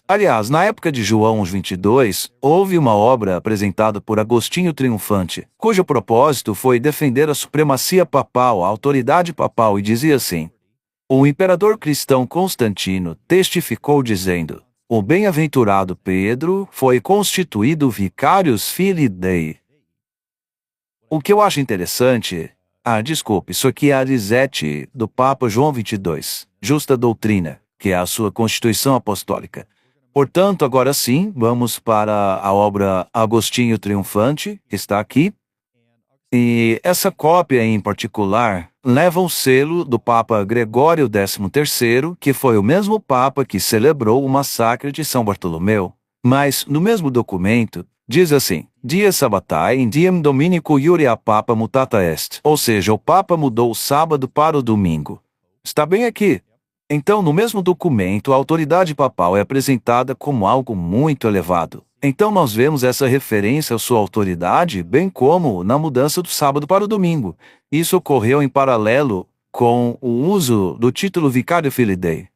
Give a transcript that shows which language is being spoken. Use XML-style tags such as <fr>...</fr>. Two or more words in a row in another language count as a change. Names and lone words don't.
<pt>Aliás, na época de João 22, houve uma obra apresentada por Agostinho Triunfante, cujo propósito foi defender a supremacia papal, a autoridade papal, e dizia assim: o imperador cristão Constantino testificou dizendo: o bem-aventurado Pedro foi constituído</pt> <la>vicarius filii Dei.</la> <pt>O que eu acho interessante... desculpe, isso aqui é a Lisette do Papa João 22, Justa Doutrina, que é a sua Constituição Apostólica. Portanto, agora sim, vamos para a obra Agostinho Triunfante, que está aqui. E essa cópia em particular leva o selo do Papa Gregório XIII, que foi o mesmo Papa que celebrou o massacre de São Bartolomeu. Mas, no mesmo documento, diz assim:</pt> <la>Dies Sabbatae in diem Dominico iuria Papa mutata est.</la> <pt>Ou seja, o Papa mudou o sábado para o domingo. Está bem aqui. Então, no mesmo documento, a autoridade papal é apresentada como algo muito elevado. Então nós vemos essa referência à sua autoridade, bem como na mudança do sábado para o domingo. Isso ocorreu em paralelo com o uso do título</pt> <la>Vicario Filii Dei.</la>